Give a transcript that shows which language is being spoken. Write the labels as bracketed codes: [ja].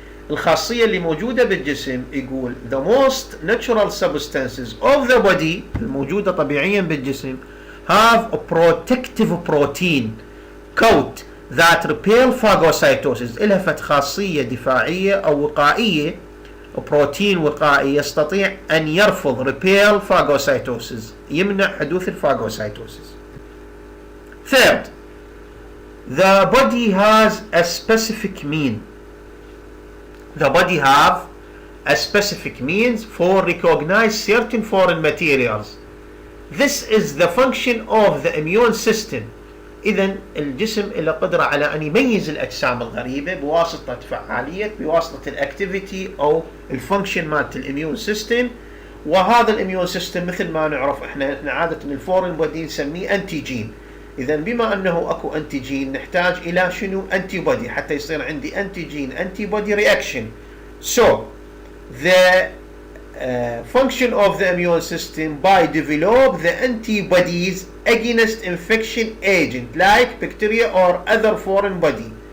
[ar] الخاصية اللي موجودة بالجسم يقول [en] the most natural substances of the body [ar] الموجودة طبيعيا بالجسم [en] have a protective protein coat that repel phagocytosis. [ar] إلها فت خاصية دفاعية أو وقائية، بروتين وقائي يستطيع أن يرفض [en] repel phagocytosis، [ar] يمنع حدوث الفاغوسايتوسيس. [en] Third, the body has a specific mean. The body have a specific means for recognize certain foreign materials. This is the function of the immune system. [ar] إذن الجسم له قدرة على أن يميز الأجسام الغريبة بواسطة فعالية بواسطة الأكتيفيتي أو الفانكشن مالت الإميون سيستم. وهذا الإميون سيستم مثل ما نعرف إحنا عادة الفورين بودي نسميه أنتيجين. إذن بما أنه أكو أنتيجين نحتاج إلى شنو؟ أنتي بودي حتى يصير عندي أنتيجين أنتي بودي رياكشن. [en] So the function of the immune system by develop the antibodies against infection agent like bacteria or other foreign body.